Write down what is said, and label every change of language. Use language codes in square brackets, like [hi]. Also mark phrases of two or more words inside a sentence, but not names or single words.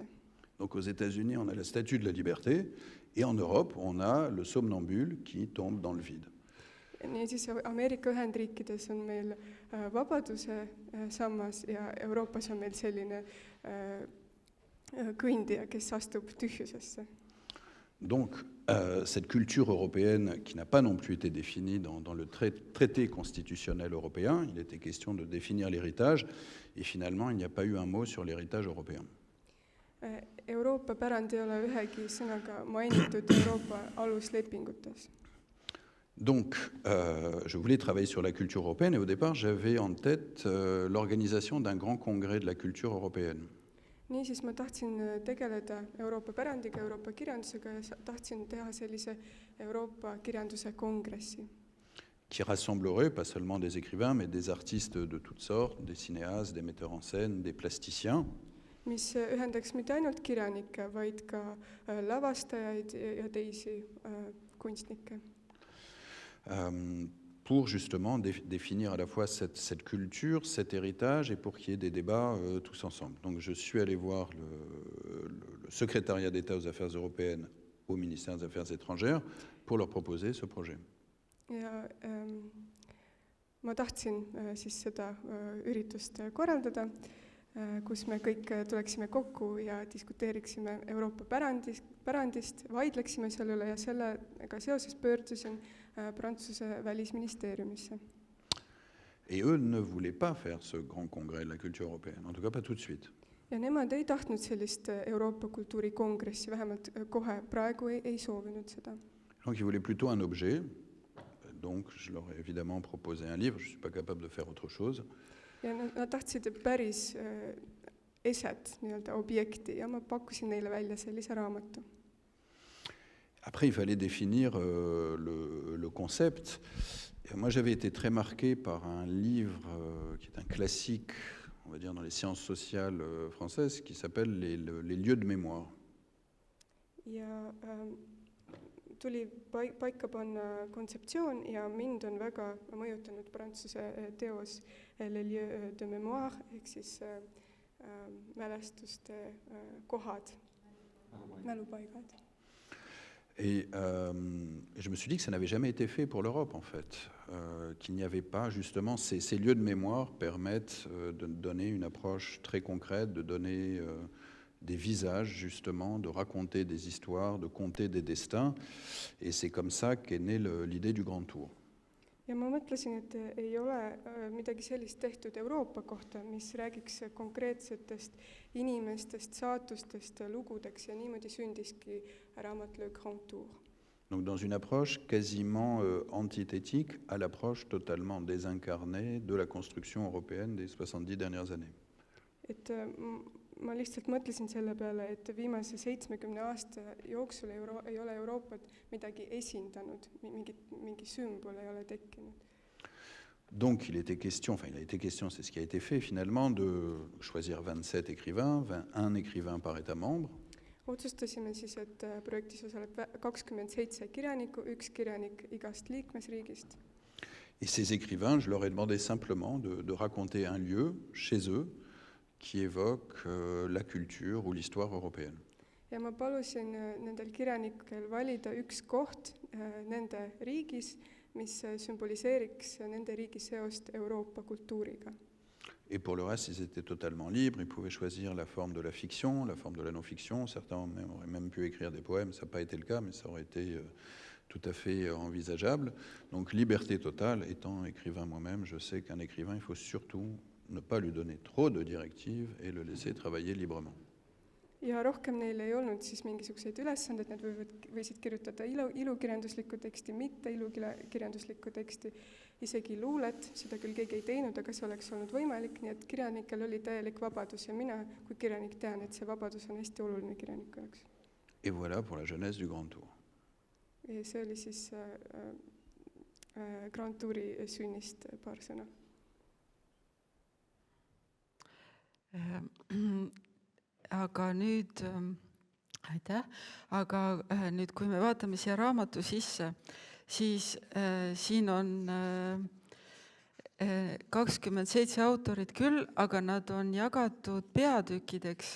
[fr] Donc aux États-Unis, on a la statue de la liberté, et en Europe, on a le somnambule qui tombe dans le vide. [et] Niisiis Ameerika Ühendriikides on meil vabaduse sammas ja Euroopas on meil selline kõndija, kes astub tühjusesse. [fr] Donc, cette culture européenne qui n'a pas non plus été définie dans le traité constitutionnel européen, il était question de définir l'héritage, et finalement, il n'y a pas eu un mot sur l'héritage européen. [et] Euroopa pärand ei ole ühegi sõnaga mainitud Euroopa aluslepingutes. [fr] Donc, je voulais travailler sur la culture européenne, et au départ, j'avais en tête l'organisation d'un grand congrès de la culture européenne. [et] Niisiis ma tahtsin tegeleda Euroopa pärandiga, Euroopa kirjandusega ja tahtsin teha sellise Euroopa kirjanduse kongressi. [fr] Qui rassemblerait pas seulement des écrivains, mais des artistes de toutes sortes, des cinéastes, des metteurs en scène, des plasticiens. [et] Mis ühendaks mitte ainult kirjanikke, vaid ka lavastajaid ja teisi kunstnikke. [fr] Pour justement définir à la fois cette culture, cet héritage, et pour qu'il y ait des débats tous ensemble. Donc je suis allé voir le secrétariat d'État aux affaires européennes au ministère des Affaires étrangères pour leur proposer ce projet. [et] Ja ma tahtsin siis seda üritust korraldada, kus me kõik tuleksime kokku ja diskuteeriksime Euroopa pärandist, vaidleksime selle üle ja sellega seoses pöördusin Prantsuse välisministeeriumisse. [fr] Et eux ne voulaient pas faire ce grand congrès de la culture européenne, en tout cas pas tout de suite. [et] Ja nemad ei tahtnud sellist Euroopa kultuurikongressi, vähemalt kohe praegu ei soovinud seda. [fr] Donc ils voulaient plutôt un objet, donc je leur ai évidemment proposé un livre, je ne suis pas capable de faire autre chose. [et] Ja nad tahtsid päris eset, nii-öelda objekti, ja ma pakkusin neile välja sellise raamatu. [fr] Après, il fallait définir le concept. Et moi, j'avais été très marqué par un livre qui est un classique, on va dire, dans les sciences sociales françaises, qui s'appelle les lieux de mémoire. [et] Ja tuli paika panna kontseptsioon ja mind on väga mõjutanud Prantsuse teos Les lieux de mémoire, ehk siis mälestuste kohad, mälupaigad. [fr] Et je me suis dit que ça n'avait jamais été fait pour l'Europe, en fait, qu'il n'y avait pas, justement, ces lieux de mémoire permettent de donner une approche très concrète, de donner des visages, justement, de raconter des histoires, de conter des destins, et c'est comme ça qu'est née l'idée du Grand Tour. [et] Ja ma mõtlesin, et ei ole midagi sellist tehtud Euroopa kohta, mis räägiks konkreetsetest inimestest, saatustest, lugudeks, ja niimoodi sündiski raamat Le Grand Tour. [fr] Donc dans une approche quasiment antithétique à l'approche totalement désincarnée de la construction européenne des 70 dernières années. [et] Et ma lihtsalt mõtlesin selle peale, et viimase 70 aasta jooksul ei ole Euroopat midagi esindanud, mingi sümbol ei ole tekkinud. [fr] Donc il a été question, c'est ce qui a été fait finalement, de choisir 27 écrivains, un écrivain par État membre. [et] Otsustasime siis, et projektis osaleb 27 kirjanikku, üks kirjanik igast liikmesriigist. [fr] Et ces écrivains, je leur ai demandé simplement de raconter un lieu chez eux qui évoque la culture ou l'histoire européenne. [et] Ja ma palusin nendel kirjanikel valida üks koht nende riigis, mis sümboliseeriks nende riigi seost Euroopa kultuuriga. [fr] Et pour le reste, ils étaient totalement libres. Ils pouvaient choisir la forme de la fiction, la forme de la non-fiction. Certains auraient même pu écrire des poèmes. Ça n'a pas été le cas, mais ça aurait été tout à fait envisageable. Donc, liberté totale. Étant écrivain moi-même, je sais qu'un écrivain, il faut surtout ne pas lui donner trop de directives et le laisser travailler librement. [et] Ja rohkem neil ei olnud siis mingisuguseid ülesandeid, nad võisid kirjutada ilukirjanduslikku teksti, mitte ilukirjanduslikku teksti, isegi luulet, seda küll keegi ei teinud, aga see oleks olnud võimalik, nii et kirjanikel oli täielik vabadus ja mina kui kirjanik tean, et see vabadus on hästi oluline kirjaniku jaoks. [fr] Et voilà pour la jeunesse du Grand Tour. [et] Ja see oli siis Grand Touri sünnist paar sõna. Aga nüüd, aitäh, aga nüüd, kui me vaatame siia raamatu sisse, siis siin on 27 autorit küll, aga nad on jagatud peatükkideks.